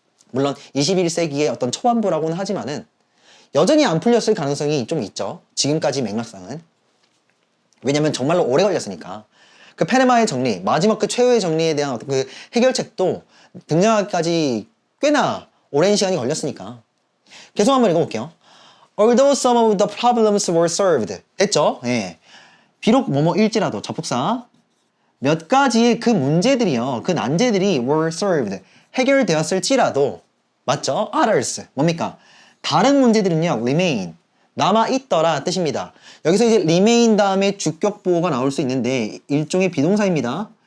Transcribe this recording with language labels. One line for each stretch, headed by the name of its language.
Korean: 물론 21세기의 어떤 초반부라고는 하지만은 여전히 안 풀렸을 가능성이 좀 있죠. 지금까지 맥락상은. 왜냐면 정말로 오래 걸렸으니까. 그 페르마의 정리, 마지막 그 최후의 정리에 대한 어떤 그 해결책도 등장하기까지 꽤나 오랜 시간이 걸렸으니까. 계속 한번 읽어볼게요.
English: Although some of the problems were solved.
Korean: 됐죠? 예. 비록 뭐뭐일지라도 접속사. 몇 가지의 그 문제들이요. 그 난제들이 were solved. 해결되었을지라도. 맞죠? Others. 뭡니까? 다른 문제들은요. remain. 남아있더라 뜻입니다. 여기서 이제 remain 다음에 주격보호가 나올 수 있는데 일종의 비동사입니다.